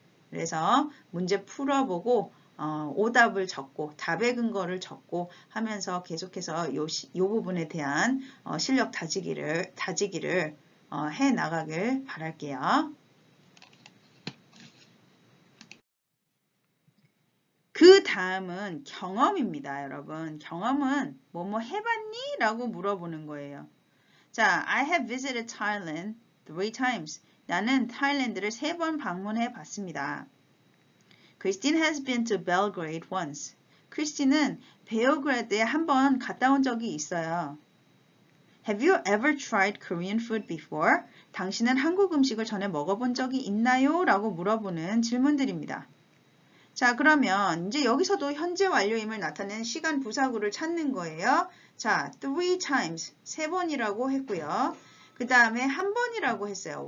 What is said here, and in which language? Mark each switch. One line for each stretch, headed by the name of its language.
Korean: 그래서 문제 풀어보고 오답을 적고 답의 근거를 적고 하면서 계속해서 요 부분에 대한 실력 다지기를 해 나가길 바랄게요. 그 다음은 경험입니다, 여러분. 경험은 뭐뭐 해봤니? 라고 물어보는 거예요.
English: 자, I have visited Thailand 3 times.
Korean: 나는 타일랜드를 3번 방문해 봤습니다.
English: Christine has been to Belgrade once.
Korean: 크리스틴은 베오그라드에 한 번 갔다 온 적이 있어요.
English: Have you ever tried Korean food before?
Korean: 당신은 한국 음식을 전에 먹어본 적이 있나요? 라고 물어보는 질문들입니다. 자, 그러면 이제 여기서도 현재 완료임을 나타내는 시간 부사구를 찾는 거예요. 자, 3 times, 3번이라고 했고요. 그 다음에 한 번이라고 했어요.